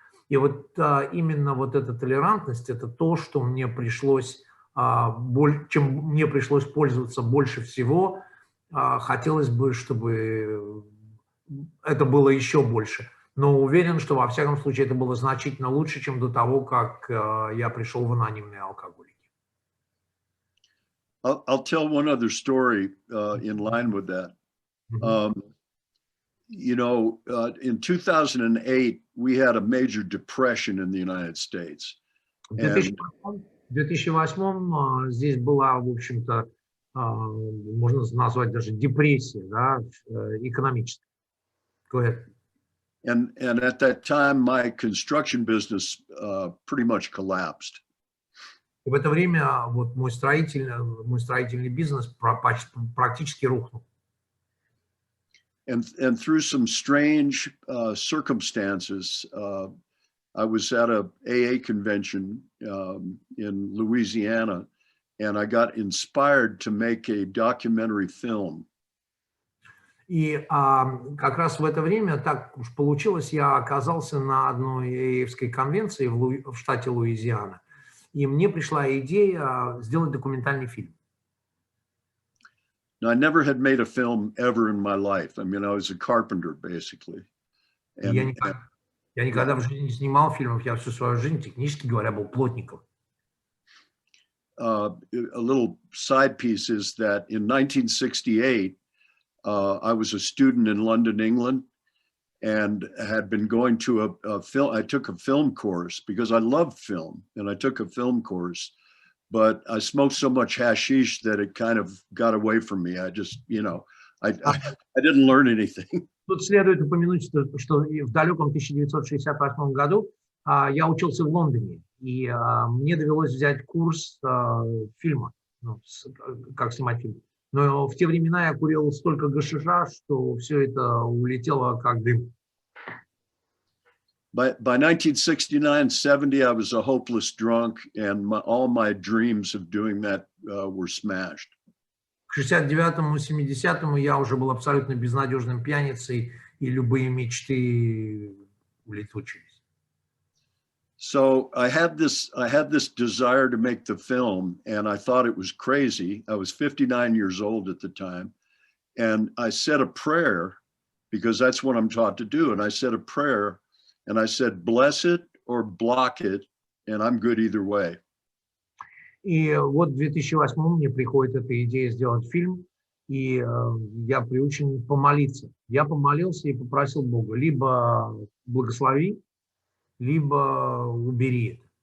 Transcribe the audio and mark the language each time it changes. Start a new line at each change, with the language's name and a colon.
Russian: И вот именно вот эта толерантность, это то, что мне пришлось, чем мне пришлось пользоваться больше всего. Хотелось бы, чтобы это было еще больше. Но уверен, что во всяком случае это было значительно лучше, чем до того, как я пришел в анонимные алкоголики.
English: I'll tell one other story in line with that. You know, in 2008, we had a major depression in the United States.
Russian: В 2008 здесь была, в общем-то, можно назвать даже депрессия, да, экономическая.
English: Go ahead. And at that time, my construction business pretty much collapsed.
Russian: И в это время вот мой строительный бизнес практически рухнул.
English: And through some strange circumstances, I was at a AA convention in Louisiana, and I got inspired to make a documentary film.
Russian: И как раз в это время, так уж получилось, я оказался на одной ААевской конвенции в штате Луизиана, и мне пришла идея сделать документальный фильм.
English: Now, I never had made a film ever in my life. I mean, I was a carpenter, basically.
Russian: Я никогда в жизни не снимал фильмов, я всю свою жизнь, технически говоря, был плотником.
English: A little side piece is that in 1968, I was a student in London, England, and had been going to a film. I took a film course because I love film, and I took a film course, but I smoked so much hashish that it kind of got away from me. I just, you know, I didn't learn anything.
Russian: Тут следует упомянуть, что в далеком 1968 году я учился в Лондоне, и мне довелось взять курс фильма, как снимать фильм. Но в те времена я курил столько гашиша, что все это улетело как дым.
English: By 1969-70, I was a hopeless drunk, and all my dreams of doing that were smashed.
Russian: К 69-му, 70-му я уже был абсолютно безнадежным пьяницей, и любые мечты улетучились.
English: So I had this desire to make the film, and I thought it was crazy. I was 59 years old at the time, and I said a prayer because that's what I'm taught to do. And I said a prayer, and I said, bless it or block it, and I'm good either way.
Russian: И вот в 2008 мне приходит эта идея сделать фильм, и я приучен помолиться. Я помолился и попросил Бога, либо благослови, либо убери это.